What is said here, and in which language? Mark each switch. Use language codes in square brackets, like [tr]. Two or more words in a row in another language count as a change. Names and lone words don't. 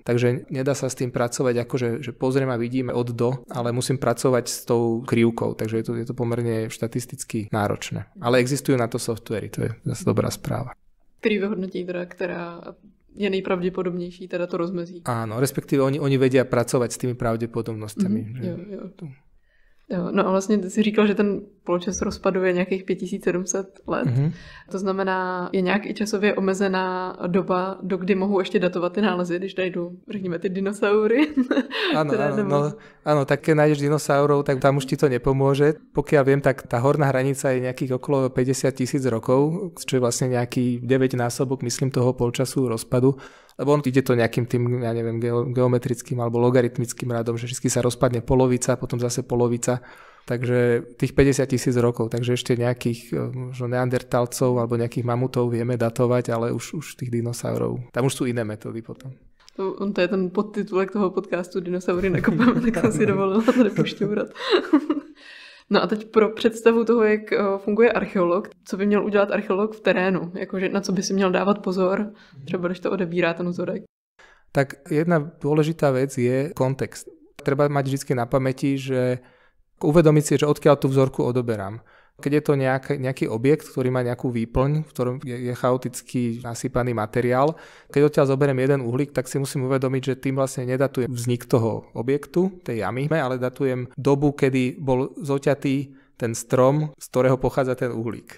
[sk] Takže nedá sa s tým pracovať akože že pozriem a vidíme od do, ale musím pracovať s tou krivkou, takže je to pomerne štatisticky náročné. Ale existujú na to softvery, to je zase dobrá správa. Ktorý vyhodnotí teda, ktorá je nejpravdepodobnejší, teda to rozmezí. Áno, respektíve oni vedia pracovať s tými pravdepodobnostami. [cs] Jo. Jo, no a vlastně ty jsi říkal, že ten poločas rozpadu je nějakých 5700 let. Mm-hmm. To znamená, je nějak i časově omezená doba, do kdy mohou ještě datovat ty nálezy, když najdou, řekněme, ty dinosaury. [sk] Áno, tak keď nájdeš dinosaurov, tak tam už ti to nepomôže. Pokiaľ viem, tak tá horná hranica je nejakých okolo 50 000 rokov, čo je vlastne nejaký 9-násobok, myslím, toho polčasu rozpadu. Lebo on ide to nejakým tým, ja neviem, geometrickým alebo logaritmickým radom, že vždy sa rozpadne polovica, potom zase polovica. Takže tých 50 000 rokov, takže ešte nejakých možno neandertalcov alebo nejakých mamutov vieme datovať, ale už tých dinosaurov. Tam už sú iné metódy potom. [cs] To je ten podtitulek toho podcastu Dinosaury nakopáme, tak jsem si dovolila tady pošťourat. No a teď pro představu toho, jak funguje archeolog, co by měl udělat archeolog v terénu, jakože na co by si měl dávat pozor, třeba když to odebírá ten vzorek. [sk] Tak jedna dôležitá vec je kontext. Treba mať vždy na pamäti, že uvedomiť si, že odkiaľ tú vzorku odoberám. Keď je to nejaký objekt, ktorý má nejakú výplň, v ktorom je chaoticky nasypaný materiál, keď odtiaľ zoberiem jeden uhlík, tak si musím uvedomiť, že tým vlastne nedatujem vznik toho objektu, tej jamy, ale datujem dobu, kedy bol zoťatý ten strom, z ktorého pochádza ten uhlík.